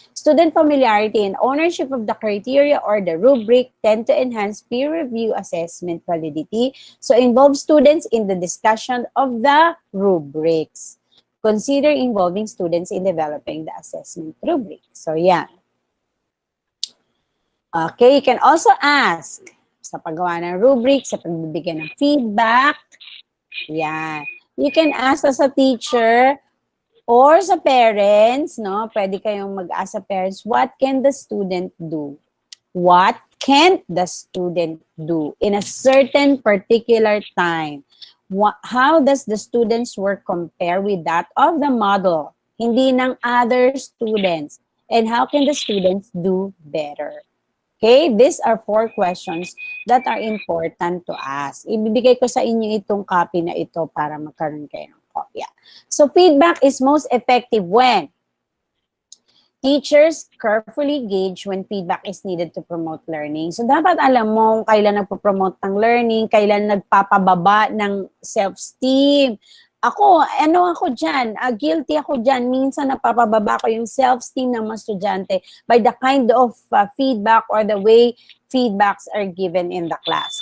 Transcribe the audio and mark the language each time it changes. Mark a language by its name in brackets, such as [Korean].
[English] Student familiarity and ownership of the criteria or the rubric tend to enhance peer review assessment validity. So, involve students in the discussion of the rubrics. Consider involving students in developing the assessment rubric. So, yeah. Okay, you can also ask [Filipino] Sa paggawa ng rubric, sa pagbibigay ng feedback. Yan. [English] You can ask as a teacher or sa parents, no? [Filipino] Pwede kayong mag-ask sa parents, [English] what can the student do? What can't the student do in a certain particular time? How does the student's work compare with that of the model? [Filipino] Hindi ng [English] other students. And how can the students do better? Okay, these are 4 questions that are important to ask. [Filipino] Ibibigay ko sa inyo itong copy na ito para magkaroon kayo ng kopya. [English] So, feedback is most effective when teachers carefully gauge when feedback is needed to promote learning. [Filipino] So, dapat alam mo kailan nagpo-promote ng learning, kailan nagpapababa ng self-esteem. Ako dyan, guilty ako dyan. Minsan napapababa ko yung self-esteem ng mga estudyante [English] by the kind of feedback or the way feedbacks are given in the class.